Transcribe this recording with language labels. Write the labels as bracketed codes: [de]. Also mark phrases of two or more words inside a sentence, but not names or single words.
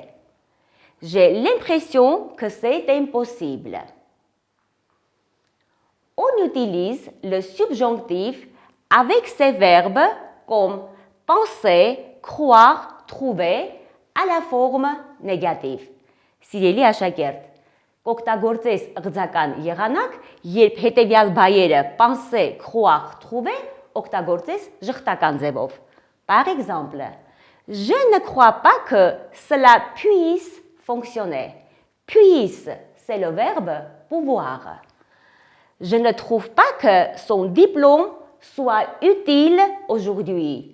[fr] J'ai l'impression que c'est impossible. On utilise le subjonctif avec ces verbes comme penser, croire, trouver à la forme négative. [hy] Սիրելի աշակերտ, կօգտագործես ըղձական եղանակ, երբ հետևյալ բայերը [fr] penser, croire, trouver, [hy] օգտագործես ժխտական ձևով. [fr] Par exemple, je ne crois pas que cela puisse fonctionner. Puisse, c'est le verbe pouvoir. Je ne trouve pas que son diplôme soit utile aujourd'hui.